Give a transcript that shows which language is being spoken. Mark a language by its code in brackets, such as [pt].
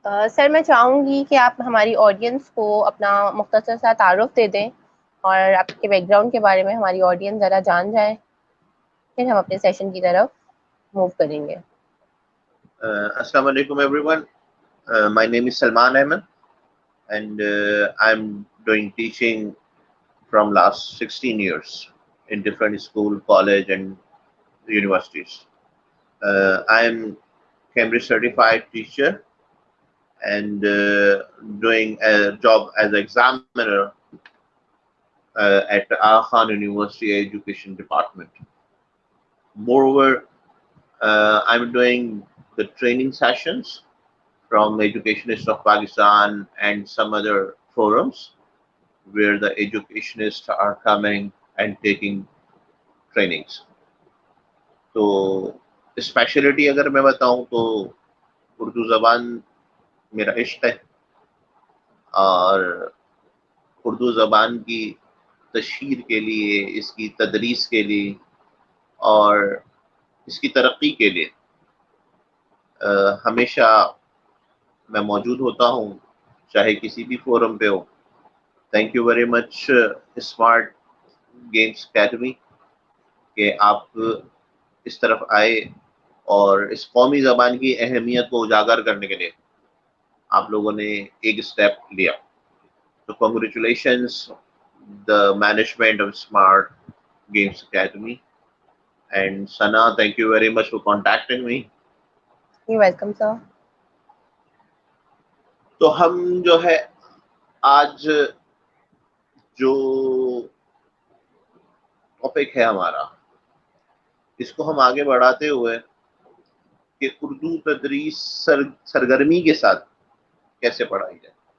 [ur] سر میں چاہوں گی کہ آپ ہماری آڈینس کو اپنا مختصر سا تعارف دے دیں اور آپ کے بیک گراؤنڈ کے بارے میں ہماری آڈینس ذرا جان جائے پھر ہم اپنے سیشن کی طرف موو کریں گے. [en] السلام علیکم everyone. My name is Salman Ahmed and I'm doing teaching from last 16 years in different school, college and universities. I am Cambridge certified teacher and doing a job as an examiner at Aga Khan University Education Department. Moreover, I'm doing the training sessions from Educationists of Pakistan and some other forums where the educationists are coming and taking trainings. [ur] تو speciality اگر میں بتاؤں تو اردو زبان میرا عشق ہے اور اردو زبان کی تشہیر کے لیے اس کی تدریس کے لیے اور اس کی ترقی کے لیے ہمیشہ میں موجود ہوتا ہوں چاہے کسی بھی فورم پہ ہو. [en] thank you very much [ur] smart games academy کہ آپ اس طرف آئے اور اس قومی زبان کی اہمیت کو اجاگر کرنے کے لیے آپ لوگوں نے ایک اسٹیپ لیا. [en] تو congratulations the management of Smart Games Academy. And Sana, thank you very much for contacting me. You're welcome, sir. [ur] تو ہم جو ہے آج جو ٹاپک ہے ہمارا اس کو ہم آگے بڑھاتے ہوئے کہ اردو تدریس سرگرمی کے ساتھ کیسے پڑھائی جائے.